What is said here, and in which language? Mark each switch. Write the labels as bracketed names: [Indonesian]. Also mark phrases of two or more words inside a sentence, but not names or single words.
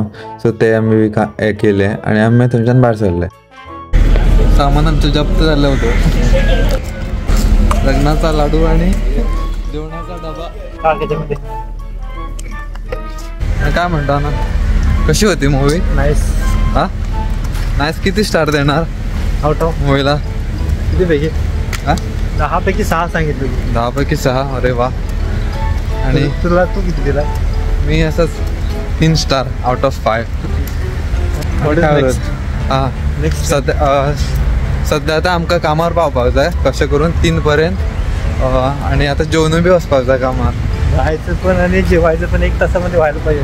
[Konkani] सो ते आमी केलें आनी आमी थंयच्यान भायर सरले. [Marathi] सामान आमचं जप्त झालं होतं. लग्नाचा लाडू आणि जेवणाचा डबा. काय म्हणता ना, कशी होती मूवी? नाईस. हा नाईस. किती स्टार देणार [English] out of [Marathi] मूवीला? किती पैकी? हा 10 पैकी 6 सांगितलं. 10 पैकी 6. अरे वा. आणि तुला तू किती दिला? मी असंच 3 [English] star out of [Marathi] 5. हा नेक्स्ट [Konkani] सध्या आता आमकां कामार पावपाक जाय कशें करून 3 पर्यंत. आणि आता जेवण बी वचपाक जाय कामार. [Marathi] राहायचं पण आणि जेवायचं पण 1 तासामध्ये व्हायला पाहिजे.